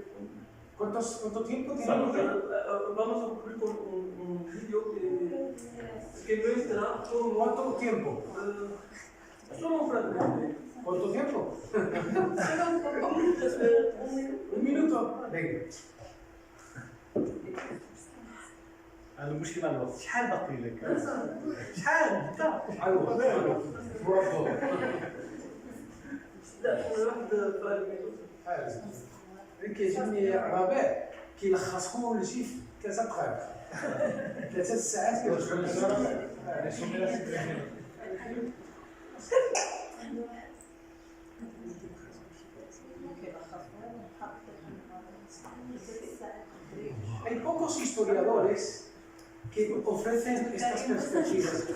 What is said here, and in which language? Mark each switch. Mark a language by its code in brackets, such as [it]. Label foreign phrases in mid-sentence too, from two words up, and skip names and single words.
[es] ¿Cuánto tiempo tiene? Vamos a concluir con un vídeo que muestra cómo... ¿Cuánto tiempo? Solo un fragmento. ¿Cuánto tiempo? Un minuto. Venga. [ar] المشكلة الوقت شحال باقي لك؟ شحال؟ برافو. لا واحد fragmento. كيعجبني ربيع كيلخص كل شيء في 3 دقائق 3 ساعات [es] Hay pocos historiadores que ofrecen estas perspectivas.